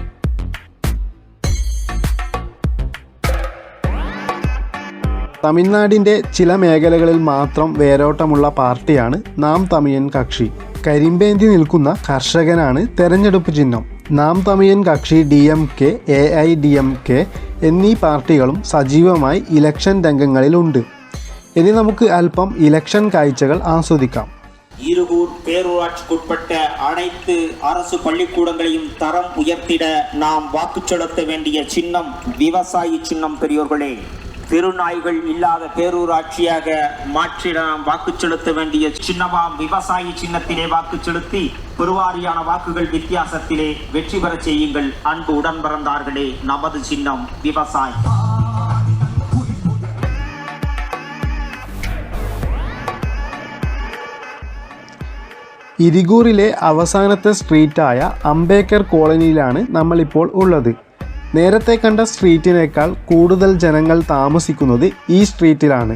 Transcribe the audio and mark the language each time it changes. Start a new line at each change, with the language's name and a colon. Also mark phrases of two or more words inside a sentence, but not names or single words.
Malayalam: തമിഴ്നാടിൻ്റെ ചില മേഖലകളിൽ മാത്രം വേരോട്ടമുള്ള പാർട്ടിയാണ് നാം തമിഴൻ കക്ഷി. കരിമ്പേന്തി നിൽക്കുന്ന കർഷകനാണ് തെരഞ്ഞെടുപ്പ് ചിഹ്നം. നാം തമിഴൻ കക്ഷി DMK, AIDMK എന്നീ പാർട്ടികളും സജീവമായി ഇലക്ഷൻ രംഗങ്ങളിലുണ്ട്. ഇനി നമുക്ക് അല്പം ഇലക്ഷൻ കാഴ്ചകൾ ആസ്വദിക്കാം.
Tamil: ஈருகூர் பேரூராட்சிக்குட்பட்ட அனைத்து அரசு பள்ளிக்கூடங்களையும் தரம் உயர்த்திட நாம் வாக்கு செலுத்த வேண்டிய சின்னம் விவசாயி சின்னம். பெரியோர்களே, தெருநாய்கள் இல்லாத பேரூராட்சியாக மாற்றிட நாம் வாக்கு செலுத்த வேண்டிய சின்னமாம் விவசாயி சின்னத்திலே வாக்கு செலுத்தி பெருவாரியான வாக்குகள் வித்தியாசத்திலே வெற்றி பெற செய்யுங்கள். அன்பு உடன் பிறந்தார்களே, நமது சின்னம் விவசாயி.
Malayalam: ഇരിഗൂറിലെ അവസാനത്തെ സ്ട്രീറ്റായ അംബേദ്കർ കോളനിയിലാണ് നമ്മളിപ്പോൾ ഉള്ളത്. നേരത്തെ കണ്ട സ്ട്രീറ്റിനേക്കാൾ കൂടുതൽ ജനങ്ങൾ താമസിക്കുന്നത് ഈ സ്ട്രീറ്റിലാണ്.